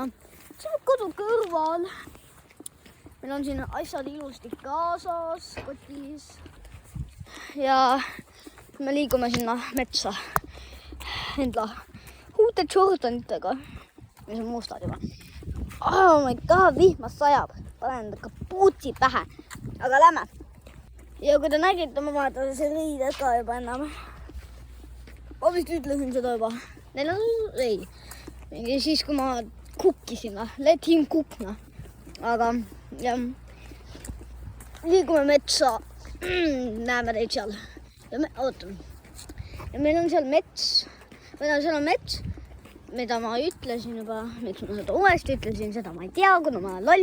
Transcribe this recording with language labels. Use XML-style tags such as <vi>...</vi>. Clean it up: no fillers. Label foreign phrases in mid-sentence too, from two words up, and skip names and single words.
<et>See on kodu kõrval. Meil on siin asjad ilusti kaasas, kotis. Ja me liigume sinna metsa enda uute Jordanitega, mis on mustad juba.</et> <en>Oh my god,</en> <et>vihmas sajab. Panen kapuutsi pähe. Aga lähme. Ja kui te nägite, ma vaatan see riided ka juba enam. Ma vist ütlesin seda juba. Neil on ei. Siis kui ma kukkisin.</et> <en>Let him cook.</en> <et>Aga ja, liigume metsa. Näeme teid seal. Ootame. Ja meil on seal mets. Seal on mets, mida ma ütlesin juba. Miks ma seda uuesti ütlesin, seda ma ei tea, kuna ma olen loll.</et>